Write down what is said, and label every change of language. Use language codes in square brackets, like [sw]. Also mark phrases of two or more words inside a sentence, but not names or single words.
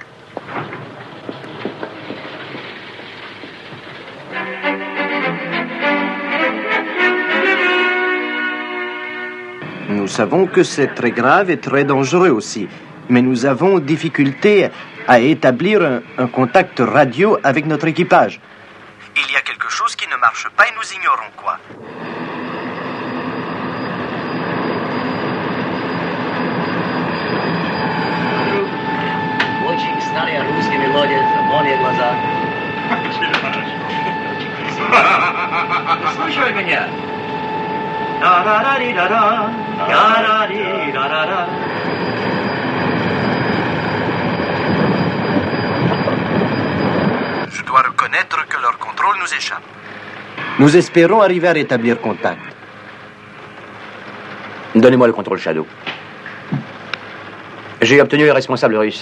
[fr] Nous savons que c'est très grave et très dangereux aussi. Mais nous avons difficulté à établir un contact radio avec notre équipage. Il y a quelque chose qui ne marche pas et nous ignorons quoi. [ru] Очень старая русская мелодия, «Зеленые глаза». Слушай меня. Да-да-да-ди-да-да, да-да-ди-да-да-да. [fr] Je dois reconnaître que leur contrôle nous échappe. Nous espérons arriver à rétablir contact. Donnez-moi le contrôle Shadow. J'ai obtenu les responsables russes.